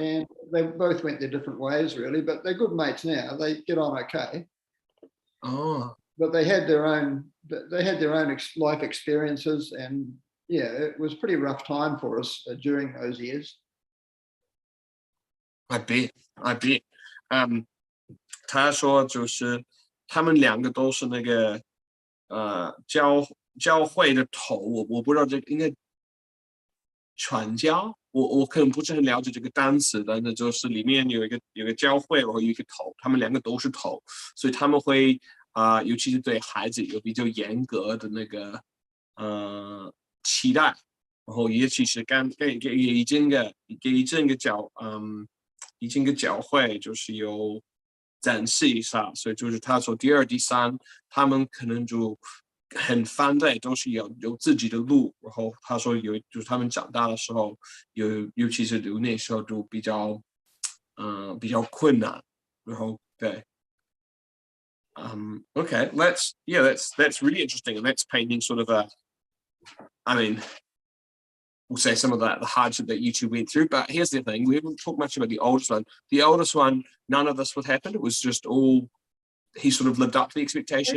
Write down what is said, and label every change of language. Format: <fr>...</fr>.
<en>And they both went their different ways, really, but they're good mates now. They get on okay. Oh. But they had their own life experiences, and it was a pretty rough time for us during those years. I bet.</en> <zh>他说就是他们2个都是那个教会的头，我不知道这个应该传教我可能不是很了解这个单词，但是就是里面有一个教会，然后有一个头，他们两个都是头，所以他们会尤其是对孩子有比较严格的那个期待，然后也其实给一整个教会就是有展示一下，所以就是他说第二、第三，他们可能就很反对，都是有自己的路。然后他说就是他们长大的时候，尤其是那时候就比较困难。然后对，</zh> <en>okay, that's really interesting, and that's painting sort of I mean, we'll say some of the hardship that you two went through. But here's the thing: we haven't talked much about the oldest one. The oldest one, none of this would happen. It was just all he sort of lived up to the expectation.</en>